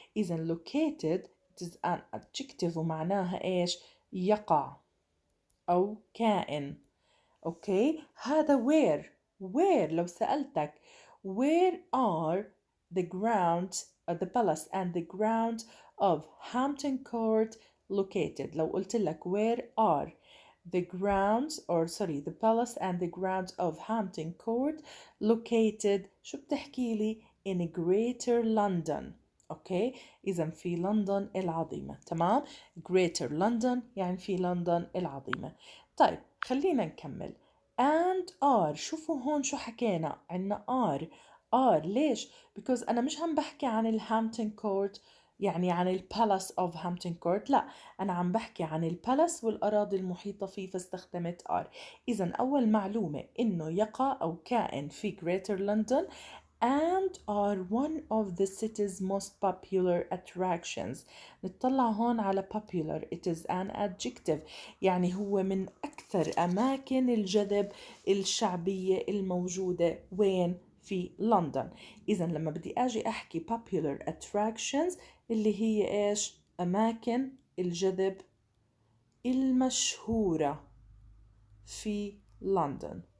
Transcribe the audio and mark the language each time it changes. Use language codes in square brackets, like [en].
[ar] إذا [en] located it is an adjective [ar] ومعناها إيش؟ يقع أو كائن. أوكي، هذا [en] where [ar] لو سألتك [en] where are the grounds the palace and the grounds of Hampton Court located. [ar] لو قلت لك [en] where are the grounds the palace and the grounds of Hampton Court located، [ar] شو بتحكي لي؟ [en] in Greater London. [ar] اوكي، اذا في لندن العظيمة. تمام، Greater London يعني في لندن العظيمة. طيب خلينا نكمل. [en] and are، [ar] شوفوا هون شو حكينا، عنا are ليش؟ because أنا مش عم بحكي عن الهامبتون كورت يعني عن البالاس of هامبتون كورت، لا، أنا عم بحكي عن البالاس والأراضي المحيطة فيه فاستخدمت are. إذا أول معلومة إنه يقع أو كائن في [en] Greater London and are one of the city's most popular attractions. [ar] نطلع هون على popular [en] it is an adjective [ar] يعني هو من أكثر أماكن الجذب الشعبية الموجودة وين؟ في لندن. إذا لما بدي أجي أحكي [en] popular attractions [ar] اللي هي إيش؟ أماكن الجذب المشهورة في لندن.